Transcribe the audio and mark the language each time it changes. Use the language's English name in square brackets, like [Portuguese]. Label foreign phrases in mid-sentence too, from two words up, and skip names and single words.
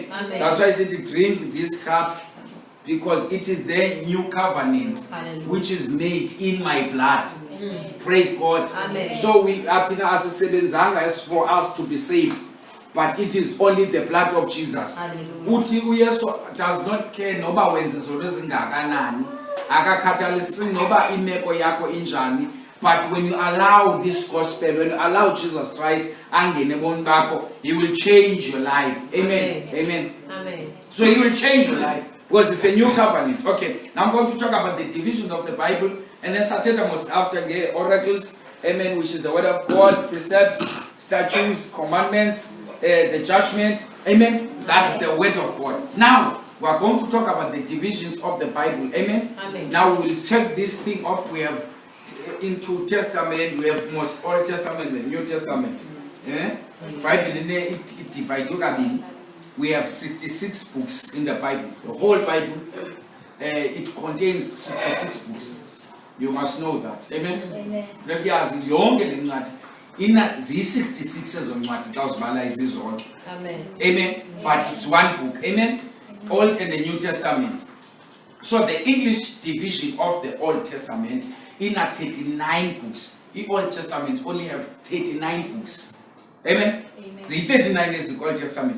[English] Amen. That's why I said to drink this cup, because it is the new covenant, which is made in my blood. Praise God. Amen. So we as for us to be saved, but it is only the blood of Jesus. [Xhosa] Uthi uYesu [English] does not care [Xhosa] noba wenze zonto ezingakanani, akakhathalisi noba imeko yakho injani. [English] But when you allow this gospel, when you allow Jesus Christ [Xhosa] angene ebomini bakho, [English] he will change your life. Amen. Amen. Amen. So he will change your life because it's a new covenant. Okay, now I'm going to talk about the division of the Bible, and then Satana was after the oracles. Amen. Which is the word of God, precepts, statutes, commandments, the judgment. Amen. That's the word of God. Now we are going to talk about the divisions of the Bible. Amen. Amen. Now we will set this thing off. We have into Testament, we have most Old Testament and New Testament. Bible it divided. We have 66 books in the Bible. The whole Bible it contains 66 books. You must know that. Amen. Amen. [Xhosa] Yazi yonke le ncwadi ina zi-66 ezo ncwadi xa uzibala izizonke. [English] Amen. Amen. But it's one book. Amen. Old and the New Testament. So the English division of the Old Testament in 39 books. The Old Testament only have 39 books. Amen. Amen. The 39 is the Old Testament.